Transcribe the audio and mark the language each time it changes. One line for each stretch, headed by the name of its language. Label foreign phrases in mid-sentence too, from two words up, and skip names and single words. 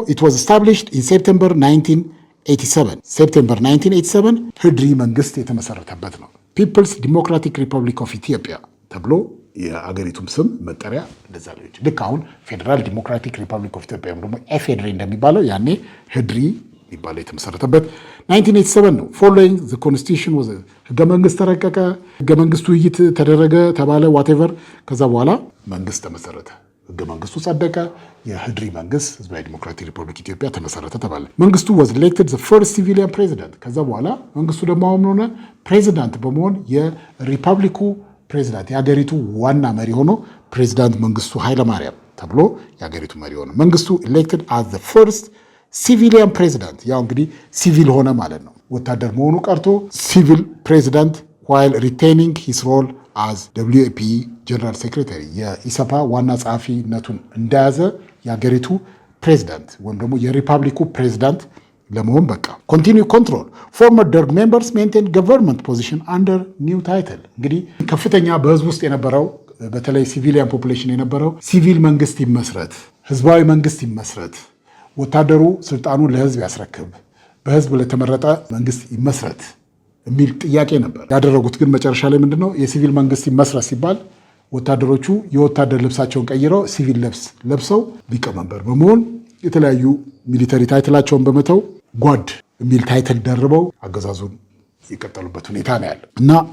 English: It was established in September
Amharic: 1987 ሴፕቴምበር 1987 ህድሪ መንግስት የተመሰረተበት ነው። ፒፕልስ ዲሞክራቲክ ሪፐብሊክ ኦፍ ኢትዮጵያ ተብሎ የአገሪቱም ስም መጠሪያ እንደዛ ነው። ልክ አሁን ፌዴራል ዲሞክራቲክ ሪፐብሊክ ኦፍ ኢትዮጵያ ወይም ደግሞ ኤፌድሪ እንደሚባለው ያኔ ህድሪ የሚባለው የተመሰረተበት 1987 ነው።
English: following the constitution
Amharic: ወዘ ህገ መንግስት ተረቀቀ፣ ህገ መንግስቱ ውይይት ተደረገ ተባለ ዋቴቨር። ከዛ በኋላ መንግስት ተመሰረተ፣ ህገ መንግስቱ ጸደቀ፣ የህድሪ መንግስት ህዝባዊ ዲሞክራቲክ ሪፐብሊክ ኢትዮጵያ ተመሰረተ ተባለ። መንግስቱ
English: was elected the first civilian president።
Amharic: ከዛ በኋላ መንግስቱ ደግሞ አሁን ሆነ ፕሬዚዳንት በመሆን የሪፐብሊኩ ፕሬዚዳንት የሀገሪቱ ዋና መሪ ሆኖ ፕሬዚዳንት መንግስቱ ኃይለማርያም ተብሎ የሀገሪቱ መሪ ሆነ። መንግስቱ
English: elected as the first civilian president።
Amharic: ያው እንግዲህ ሲቪል ሆነ ማለት ነው። ወታደር መሆኑ ቀርቶ ሲቪል ፕሬዚዳንት
English: while retaining his role as WPE general secretary
Amharic: የኢሰፓ ዋና ጸሐፊነቱን እንደያዘ የሀገሪቱ ፕሬዚዳንት ወይም ደግሞ የሪፐብሊኩ ፕሬዚዳንት ለመሆን በቃ።
English: continue control former Derg members maintain government position under new title።
Amharic: እንግዲህ ከፍተኛ በህዝብ ውስጥ የነበረው በተለይ
English: civilian population
Amharic: የነበረው ሲቪል መንግስት ይመስረት፣ ህዝባዊ መንግስት ይመስረት፣ ወታደሩ ስልጣኑን ለህዝብ ያስረክብ፣ በህዝብ ለተመረጠ መንግስት ይመስረት የሚል ጥያቄ ነበር። ያደረጉት ግን መጨረሻ ላይ ምንድነው የሲቪል መንግስት ይመስረት ሲባል ወታደሮቹ የወታደር ልብሳቸውን ቀይረው ሲቪል ልብስ ለብሰው ሊቀመንበር በመሆን የተለያዩ ሚሊተሪ ታይትላቸውን በመተው ጓድ የሚል ታይትል ደርበው አገዛዙን የቀጠሉበት ሁኔታ ነው ያለው እና